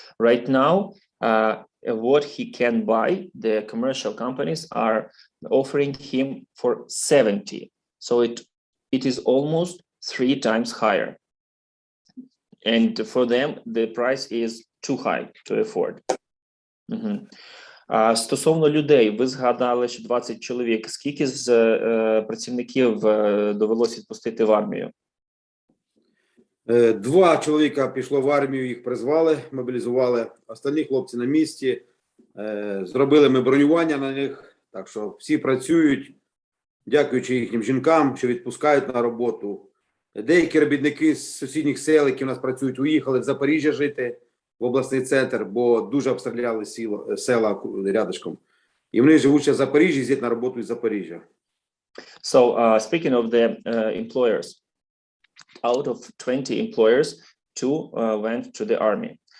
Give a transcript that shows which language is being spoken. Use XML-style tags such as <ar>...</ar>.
<en>Right now, what he can buy, the commercial companies are offering him for 70. So it is almost 3 times higher. And for them, the price is too high to afford.</en> <uk>Стосовно людей, ви згадали, що 20 чоловік. Скільки з працівників довелося відпустити в армію? 2 чоловіка пішло в армію, їх призвали, мобілізували. Останні хлопці на місці. Зробили ми бронювання на них. Так що всі працюють, дякуючи їхнім жінкам, що відпускають на роботу. Деякі робітники з сусідніх сел, які в нас працюють, уїхали в Запоріжжя жити, в обласний центр, бо дуже обстріляли села рядышком. І вони живуть в Запоріжжі, їздять на роботу із Запоріжжя.</uk> <en>So, speaking of the employers, out of 20 employers, 2 went to the army.</en>